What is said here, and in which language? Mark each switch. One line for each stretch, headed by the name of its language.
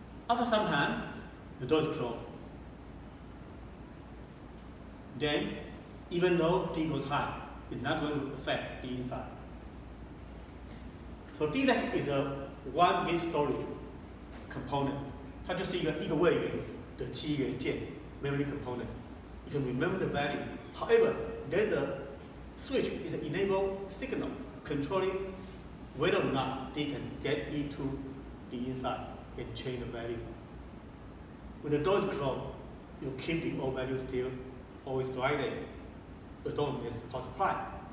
English: After some time, the door is closed. Then, even though D goes high, it's not going to affect the inside. So D latch is a 1-bit storage component.
Chinese: 它就是一个位元的基元件
English: memory component. You can remember the value. However, there's a switch is an enable signal controlling whether or not they can get into the inside and change the value. When the door is closed, you keep the old value still always right there, as long as there's power supply.